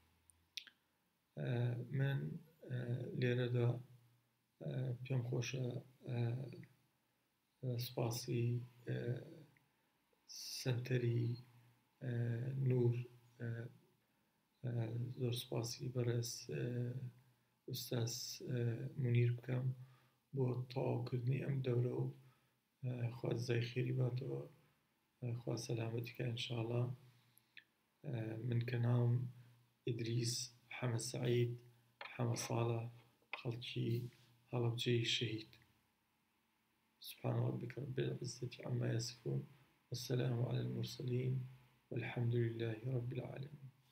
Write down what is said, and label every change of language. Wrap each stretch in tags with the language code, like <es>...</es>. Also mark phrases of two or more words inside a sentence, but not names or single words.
<ckb>من لێرەدا پێم خۆشە سوپاسی سەنتەری نور، زۆر سوپاسی بەڕێز ئوستاز مونیر بکەم بۆ تەواوکردنی ئەم دەورە، و خوا جزای خێری باتەوە، خوا سەلامەتیکە ئینشاءڵڵا. من کە ناوم ئیدریس حەمە سەعید حەمە ساڵە، خەڵکی هەڵەبجەی شەهید.</ckb> <ar>سبحان ربك رب العزة عما يصفون والسلام على المرسلين والحمد لله رب العالمين.</ar>